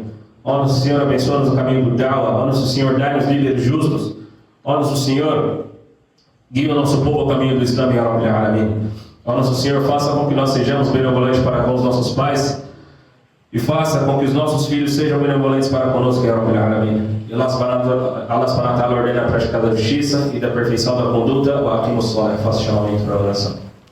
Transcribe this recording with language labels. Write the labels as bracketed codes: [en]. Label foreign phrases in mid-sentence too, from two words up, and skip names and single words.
[pt] Ó nosso Senhor, abençoa-nos no caminho do Da'wah. Ó nosso Senhor, dá-nos líderes justos. Ó nosso Senhor, guia o nosso povo ao caminho do Islã, [ar] يا رب العالمين. [pt] Ó nosso Senhor, faça com que nós sejamos benevolentes para com os nossos pais e faça com que os nossos filhos sejam benevolentes para conosco, [ar] يا رب العالمين. [pt] E [ar] الله سبحانه وتعالى [pt] ordena a prática da justiça e da perfeição da conduta. [ar] وأقيموا الصلاة, [pt] faça chamamento para a oração.